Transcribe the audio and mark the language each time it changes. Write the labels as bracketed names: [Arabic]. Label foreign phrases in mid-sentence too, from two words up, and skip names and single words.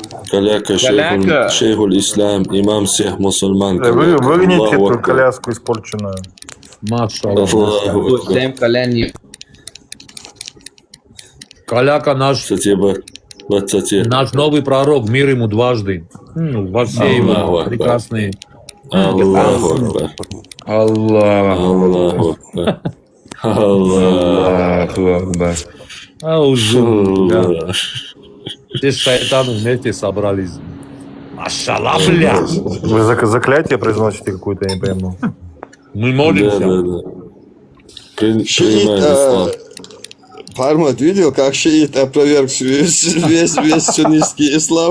[Russian] Каляка, [Arabic] شيخ الإسلام, [Russian] имам всех мусульман. Выгоните эту коляску испорченную. [Arabic] الله أكبر. [Russian] Каляка наш новый пророк, мир ему дважды. Во все его прекрасные. [Arabic] الله أكبر. الله أكبر. [Russian] Все шайтаны вместе собрались. Машаллах, бля. Вы заклятие произносите какое-то, я не пойму. Мы молимся. Да. Принимаем ислам. Фармат видел, как шиит опроверг весь суннитский ислам,